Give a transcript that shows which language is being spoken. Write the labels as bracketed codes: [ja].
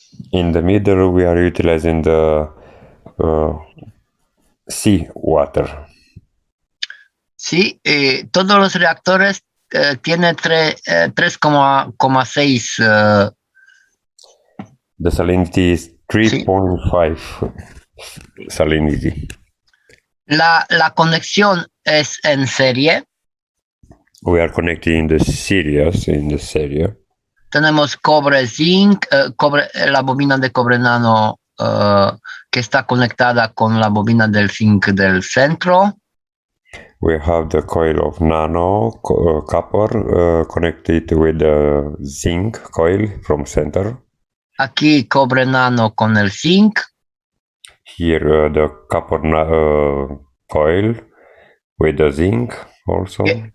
[en] In the middle we are utilizing the sea water. [es] Sí, todos los reactores tienen 3,6. [en] The salinity is 3.5 salinity. [es] La conexión es en serie. [en] We are connecting the series in the serie. [es] Tenemos cobre, zinc, la bobina de cobre nano que está conectada con la bobina del zinc del centro. [en] We have the coil of nano copper connected with the zinc coil from center. [es] Aquí cobre nano con el zinc. [en] Here the copper coil with the zinc also.